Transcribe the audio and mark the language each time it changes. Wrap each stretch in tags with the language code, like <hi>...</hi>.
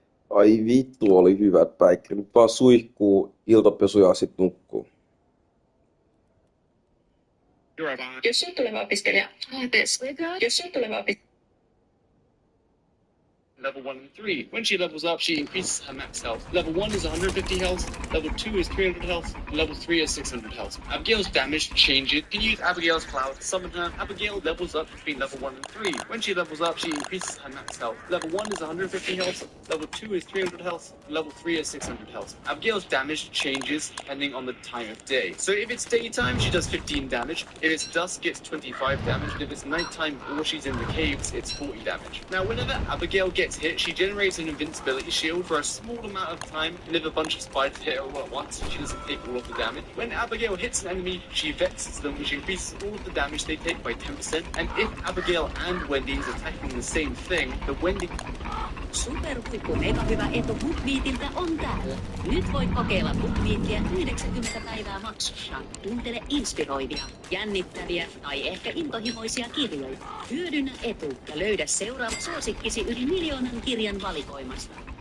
<fi>Ai vittu, oli hyvät päikkä. Nyt vaan suihkuu, iltapesu ja sit nukkuu. Jos on tuleva opiskelija, jos on tuleva opiskelija.</fi> <en>Level 1 and 3. When she levels up, she increases her max health. Level 1 is 150 health, level 2 is 300 health, level 3 is 600 health. Abigail's damage changes. You can use Abigail's Cloud to summon her. Abigail levels up between level 1 and 3. When she levels up, she increases her max health. Level 1 is 150 health, level 2 is 300 health, level 3 is 600 health. Abigail's damage changes depending on the time of day. So if it's daytime, she does 15 damage. If it's dusk, it's 25 damage. And if it's nighttime or she's in the caves, it's 40 damage. Now, whenever Abigail gets hit, she generates an invincibility shield for a small amount of time, and if a bunch of spiders hit her all at once, she doesn't take all of the damage. When Abigail hits an enemy, she vexes them, which increases all of the damage they take by 10%, and if Abigail and Wendy is attacking the same thing, the Wendy...</en> <fi>Superhuippu mega hyvä etu BookBeatiltä on täällä. Nyt voit kokeilla BookBeatia 90 päivää maksussa. Kuuntele inspiroivia, jännittäviä tai ehkä intohimoisia kirjoja. Hyödynnä etu ja löydä seuraava suosikkisi yli 1 miljoonan kirjan valikoimasta.</fi>